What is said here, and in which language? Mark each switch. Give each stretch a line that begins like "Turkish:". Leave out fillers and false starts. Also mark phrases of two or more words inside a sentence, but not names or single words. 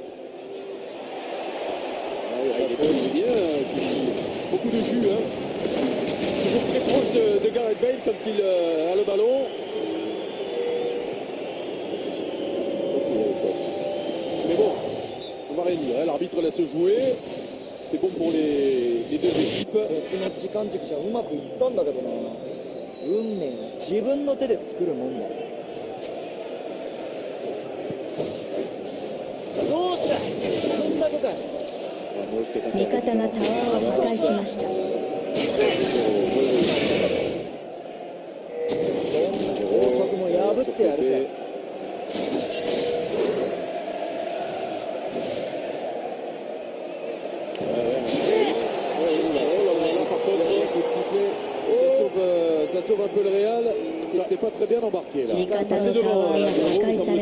French: Il est bien, beaucoup de jus. Hein. Toujours très proche de Gareth Bale quand il a le ballon. Mais bon, on va rien dire. Hein. L'arbitre laisse jouer. C'est bon pour les deux équipes.
Japanese: 別の時間軸じゃうまくいったんだけどな。運命は自分の手で作るもんだ。どうしたそんなことか。味方がタワーを破壊しました。法則も破ってやるぜ。
French: Ça sauve un peu le Real, qui n'était pas très bien embarqué là. C'est devant Lucas